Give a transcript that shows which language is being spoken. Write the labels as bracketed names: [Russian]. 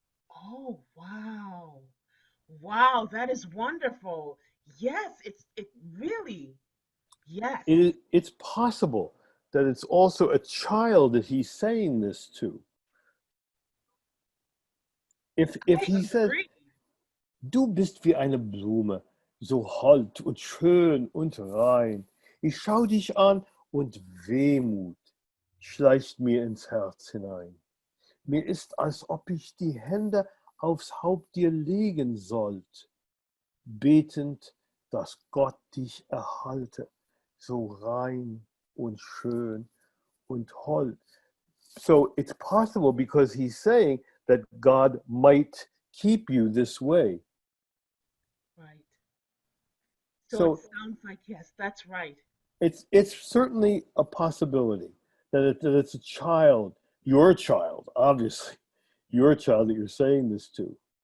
[English] Oh, wow. Wow, that is wonderful. Yes, it really, yes. It's possible that it's also a child that he's saying this to. If I he says, agree. [German] du bist wie eine Blume, so hold und schön und rein. Ich schau dich an und Wehmut schleicht mir ins Herz hinein. Mir ist, als ob ich die Hände aufs Haupt dir legen sollt, betend, dass Gott dich erhalte, so rein und schön und hold. [English] So it's possible because he's saying that God might keep you this way. Right. So So it sounds like, yes, that's right. it's certainly a possibility that it's a child, your child, obviously, your child that you're saying this to.